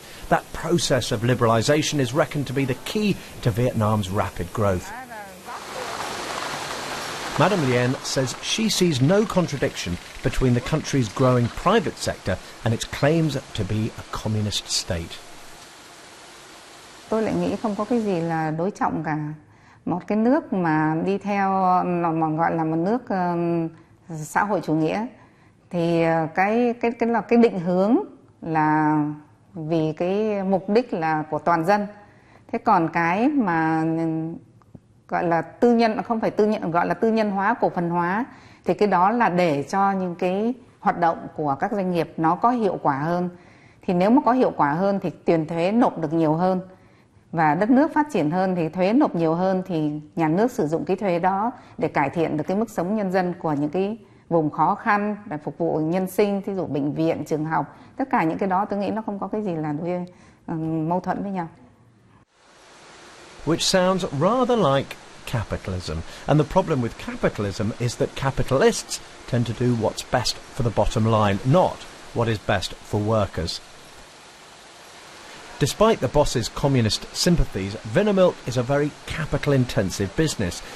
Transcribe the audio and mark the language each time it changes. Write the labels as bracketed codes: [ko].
[en] That process of liberalisation is reckoned to be the key to Vietnam's rapid growth. Madame Lien says she sees no contradiction between the country's growing private sector and its claims to be a communist state. [vi] Tôi lại nghĩ không có cái gì là đối trọng cả. Một cái nước mà đi theo mà gọi là một nước xã hội chủ nghĩa thì cái định hướng là vì cái mục đích là của toàn dân. Thế còn cái mà gọi là tư nhân, không phải tư nhân, gọi là tư nhân hóa, cổ phần hóa, thì cái đó là để cho những cái hoạt động của các doanh nghiệp nó có hiệu quả hơn. Thì nếu mà có hiệu quả hơn thì tiền thuế nộp được nhiều hơn, và đất nước phát triển hơn thì thuế nộp nhiều hơn, thì nhà nước sử dụng cái thuế đó để cải thiện được cái mức sống nhân dân của những cái vùng khó khăn, để phục vụ nhân sinh, thí dụ bệnh viện, trường học, tất cả những cái đó tôi nghĩ nó không có cái gì là mâu thuẫn với nhau. [en] Which sounds rather like capitalism. And the problem with capitalism is that capitalists tend to do what's best for the bottom line, not what is best for workers. Despite the boss's communist sympathies, Vinamilk is a very capital-intensive business.